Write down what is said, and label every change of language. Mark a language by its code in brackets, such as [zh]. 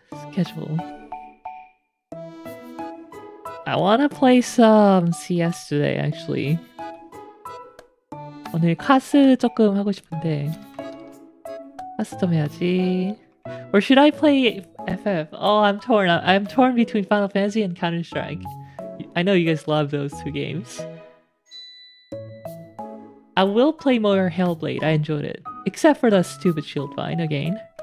[en] Schedule. I wanna play some CS today actually. [ko] 오늘 카스 조금 하고 싶은데 카스 좀 해야지. [en] Or should I play FF? Oh, I'm torn. I'm torn between Final Fantasy and Counter-Strike. I know you guys love those two games. I will play more Hellblade. I enjoyed it. Except for the stupid shield vine again.